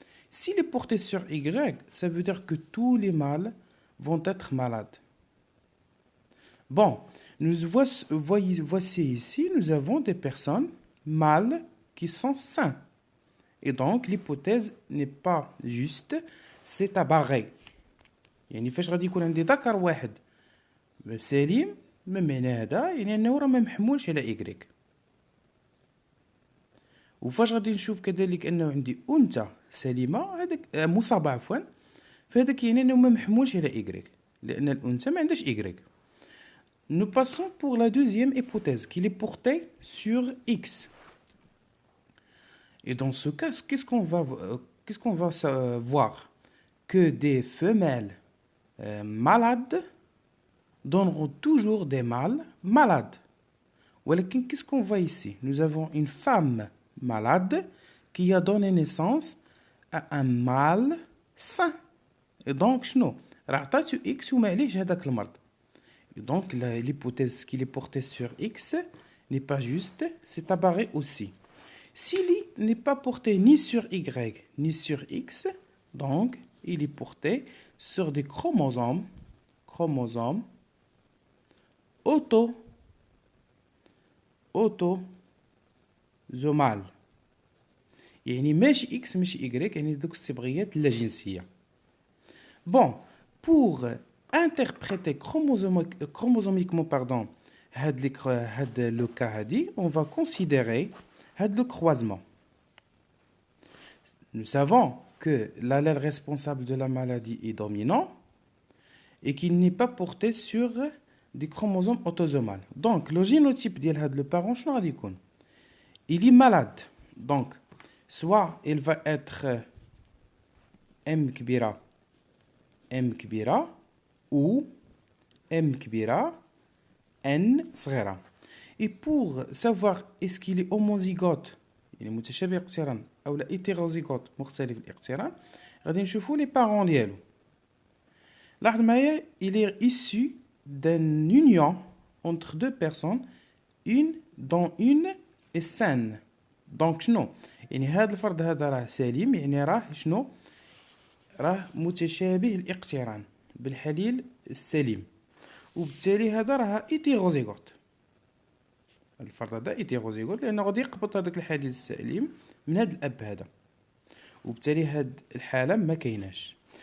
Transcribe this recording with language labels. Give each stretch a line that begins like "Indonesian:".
French: S'il est porté sur Y, ça veut dire que tous les mâles vont être malades. Bon, voici ici, nous avons des personnes mâles qui sont sains. Et donc, l'hypothèse n'est pas juste, c'est à barrer.
Arabic: يعني فاش غادي يكون عندي ذكر واحد سليم من معنى هذا يعني انه راه ما محمولش على إيكغيك. وفاش غادي نشوف كذلك انه عندي انثى سليمة هذاك مصابة عفوا فهذاك يعني أنه ما محمولش على إيكغيك لأن الأنثى ما عندهاش إيكغيك.
French: Nous passons pour la deuxième hypothèse, qu'il est porté sur X. Et dans ce cas, qu'est-ce qu'on va voir? Que des femelles malades donneront toujours des mâles malades. Qu'est-ce qu'on voit ici? Nous avons une femme malade qui a donné naissance à un mâle sain. Et donc,
Arabic: شنو؟ راه عطاتو X وما عليهش هذاك المرض.
French: Et donc, l'hypothèse qu'il est porté sur X n'est pas juste, c'est apparu aussi. S'il n'est pas porté ni sur Y ni sur X, donc il est porté sur des chromosomes autosomal.
Arabic: يعني ماشي X ماشي Y يعني دوك الصبغيات لا جنسية.
French: Bon, pour interpréter chromosomiquement le cas, on va considérer le croisement. Nous savons que l'allèle responsable de la maladie est dominant et qu'il n'est pas porté sur des chromosomes autosomales. Donc, le génotype de le parent, il est malade. Donc, soit il va être M كبيرة ou M كبيرة N صغيرة. Et pour savoir est-ce qu'il est homozygote
Arabic: يعني متشابه الاقتران أو لا
French: hétérozygote
Arabic: مختلف الاقتران غادي نشوفوا
French: les parents
Arabic: ديالو. لاحظ معايا
French: il est issu d'une union entre deux personnes dont une est saine.
Arabic: donc شنو يعني هذا الفرد هذا راه سليم يعني راه شنو راه متشابه الاقتران بالحليل السليم وبالتالي هذا راه هيتيروزيغوت. الفرد هذا هيتيروزيغوت لانه غادي يقبط هذاك الحليل السليم من هذا الاب هذا وبالتالي هذه الحاله ما كايناش.